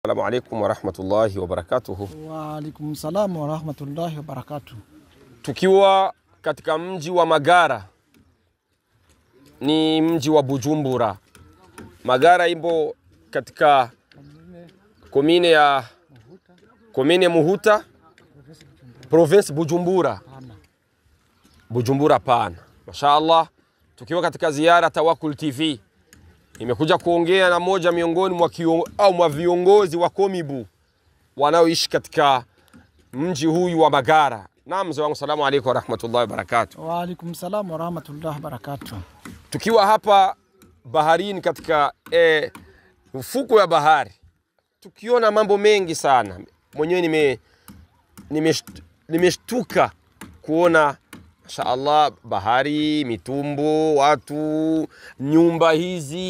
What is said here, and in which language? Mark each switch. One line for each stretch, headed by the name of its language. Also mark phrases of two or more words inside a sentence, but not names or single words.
Arabic: السلام عليكم ورحمة الله وبركاته. وعليكم السلام ورحمة الله وبركاته.
Swahili: Tukiwa katika mji wa Magara, ni mji wa Bujumbura. Magara imbo katika komine ya Muhuta, province Bujumbura. Bujumbura pana. Mashaallah, tukiwa katika ziara Tawakkul TV. Nimekuja kuongea na moja miongoni mwa viongozi wa Komibu wanaoishi katika mji huyu wa Magara.
Arabic: Naam,
Swahili: mzee wangu,
Arabic: سلام عليكم ورحمة الله وبركاته. وعليكم السلام ورحمة الله وبركاته.
Swahili: Tukiwa hapa baharini katika ufuko ya bahari, tukiona mambo mengi sana. Mwenyewe nimeshtuka kuona mashaallah bahari, mitumbo, watu, nyumba hizi.